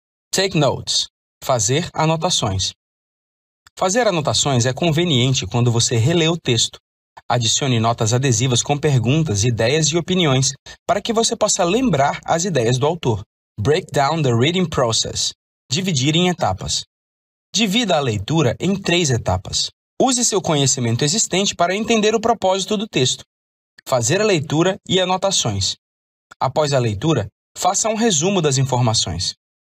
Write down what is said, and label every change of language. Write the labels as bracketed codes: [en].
[en] Take notes. [pt] Fazer anotações. Fazer anotações é conveniente quando você relê o texto. Adicione notas adesivas com perguntas, ideias e opiniões para que você possa lembrar as ideias do autor. [en] Break down the reading process. [pt] Dividir em etapas. Divida a leitura em 3 etapas. Use seu conhecimento existente para entender o propósito do texto. Fazer a leitura e anotações. Após a leitura, faça um resumo das informações.